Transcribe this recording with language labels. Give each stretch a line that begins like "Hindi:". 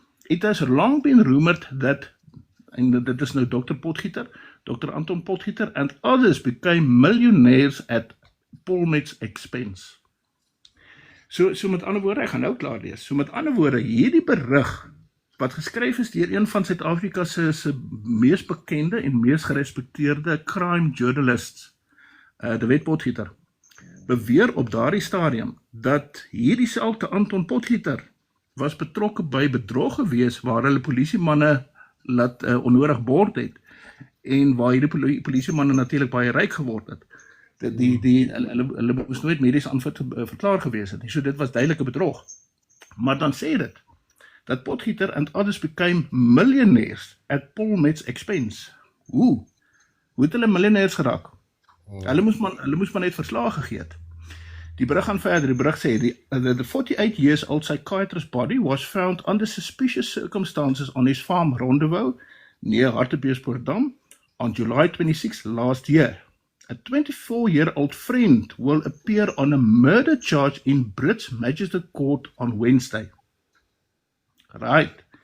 English: It has long been rumored that,
Afrikaans: en dit is nou Dr.
English: Potgieter, Dr. Anton Potgieter and others became millionaires at Polmed's expense.
Afrikaans: So met ander woorde, ek gaan nou klaar lees. So met ander woorde, hierdie berig wat geskryf is deur een van Suid-Afrika se mees bekende en mees gerespekteerde crime journalists, De Wet Potgieter, beweer op daardie stadium dat hierdie selfde Anton Potgieter was betrokke by bedrog gewees waar hulle polisiemanne laat onnodig bord het en waar hierdie polisiemanne natuurlik baie ryk geword het. Hulle moes nooit medies aanvat verklaar gewees het nie. So dit was duidelike bedrog. Maar dan sê dit dat Potgieter
English: and others became millionaires at Polmed's expense.
Afrikaans: Hoe het hulle miljonairs geraak? Hulle moes maar net verslae gegee het. Die berig gaan verder. Die berig sê
English: the 48 years old psychiatrist's body was found under suspicious circumstances on his farm Rondewou near Hartbeespoortdam on July 26 last year. A 24-year-old friend will appear on a murder charge in Brits Magistrate Court on Wednesday. Right.